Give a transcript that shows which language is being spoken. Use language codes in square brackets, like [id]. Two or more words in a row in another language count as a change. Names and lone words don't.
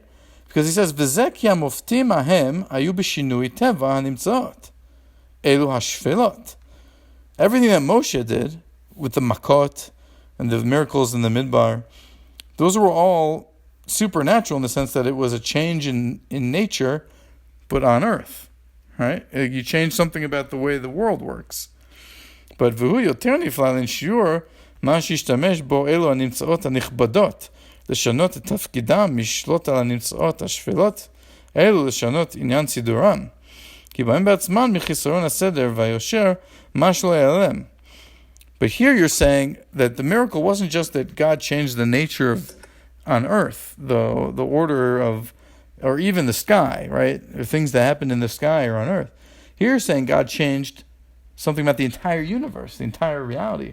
[en] Because he says, everything that Moshe did with the makot and the miracles in the midbar, those were all supernatural in the sense that it was a change in nature, but on earth, right? You change something about the way the world works. [he] But והוא יותר נפלא לשיעור מה שישתמש בו אלו הנמצאות הנכבדות לשנות את תפקידם משלוט על הנמצאות השפלות אלו לשנות עניין סידורם. כי בהם בעצמן מחיסרון הסדר והיושר מה שלא ייעלם. [en] But here you're saying that the miracle wasn't just that God changed the nature of on earth, the order of, or even the sky, right? Or things that happened in the sky or on earth. Here you're saying God changed something about the entire universe, the entire reality.